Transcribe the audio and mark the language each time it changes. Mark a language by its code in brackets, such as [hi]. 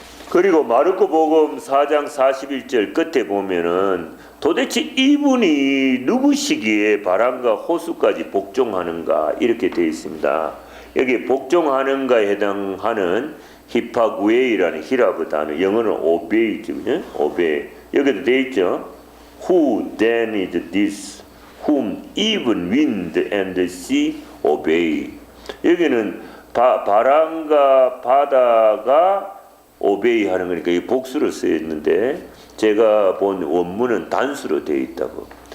[ko] 그리고 마르코 복음 4장 41절 끝에 보면은 도대체 이분이 누구시기에 바람과 호수까지 복종하는가 이렇게 되어 있습니다. 여기 복종하는가에 해당하는 히파구에이라는 히라브 단어, 영어는 obey죠, obey. 여기도 되어 있죠. [en] Who then is this, whom even wind and the sea obey. [ko] 여기는 바람과 바다가 obey 하는 거니까 이 복수로 쓰여 있는데 제가 본 원문은 단수로 되어 있다고.